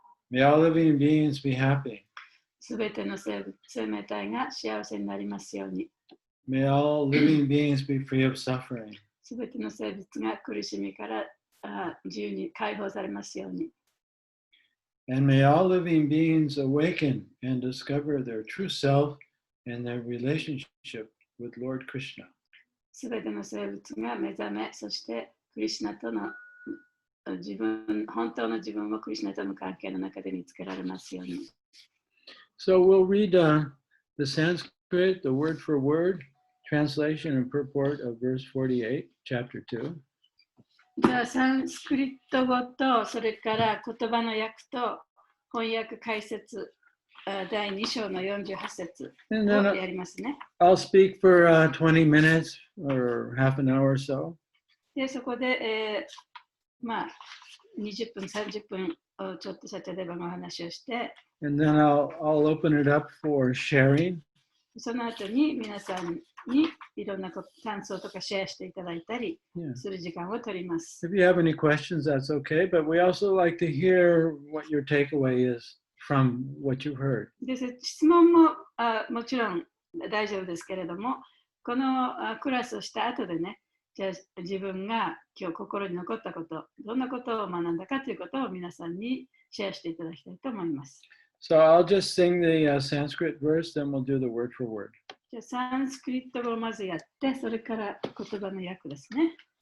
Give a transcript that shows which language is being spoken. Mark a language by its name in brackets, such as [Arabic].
[English] May all living beings be happy. [Japanese] すべての生命体が幸せになりますように。 [English] May all living beings be free of suffering. [Japanese] すべての生物が苦しみから自由に解放されますように。 [English] And may all living beings awaken and discover their true self and their relationship with Lord Krishna. [Japanese] すべての生物が目覚め、そしてクリシュナとの本当の自分をクリシュナとの関係の中で見つけられますように。 [English] So we'll read the Sanskrit, the word for word, translation and purport of verse 48, chapter 2. [Japanese] じゃあ、サンスクリット語と、それから言葉の訳と翻訳解説、第2章の48節をやりますね。 [English] I'll speak for 20 minutes or half an hour or so. [Japanese] で、そこで、20分、30分をちょっとサチャデバのお話をして、 [English] And then I'll open it up for sharing. [Japanese] その後に皆さんにいろんな感想とかシェアしていただいたりする時間を取ります。 [English] If you have any questions, that's okay. But we also like to hear what your takeaway is from what you heard. [Japanese] で、質問ももちろん大丈夫ですけれども、このクラスをした後でね、じゃあ自分が今日心に残ったこと、どんなことを学んだかということを皆さんにシェアしていただきたいと思います。 [English] So I'll just sing the Sanskrit verse, then we'll do the word for word. [Japanese] じゃあサンスクリット語をまずやって、それから言葉の訳ですね。